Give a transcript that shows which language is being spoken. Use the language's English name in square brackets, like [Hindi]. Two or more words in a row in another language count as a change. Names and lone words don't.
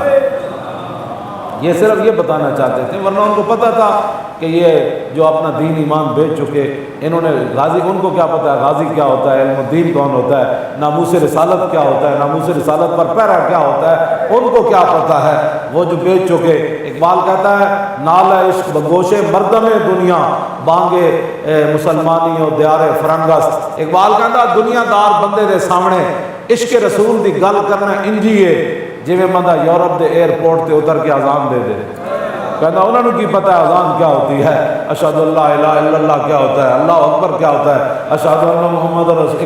[Urdu] یہ صرف یہ بتانا چاہتے تھے، ورنہ ان کو پتہ تھا کہ یہ جو اپنا دین ایمان بیچ چکے، انہوں نے غازی، ان کو کیا پتہ ہے غازی کیا ہوتا ہے، علم الدین کون ہوتا ہے، ناموس رسالت کیا ہوتا ہے، ناموس رسالت پر پیرا کیا ہوتا ہے، ان کو کیا پتہ ہے، وہ جو بیچ چکے۔ اقبال کہتا ہے [Persian] نال عشق بگوش مردم دنیا بانگے مسلمانی و دیار فرنگس۔ [Punjabi] اقبال کہتا دنیا دار بندے دے سامنے عشق رسول دی گل کرنا انجی ہے جویں بندہ یورپ دے ایئرپورٹ تے اتر کے اذان دے دے۔ [Urdu] کہتا انہوں نے کی پتہ ہے اذان کیا ہوتی ہے، [Arabic] اشہد اللہ الہ الا اللہ [Urdu] کیا ہوتا ہے، [Arabic] اللہ اکبر [Urdu] کیا ہوتا ہے، [Arabic] اشہد ان محمد رسول۔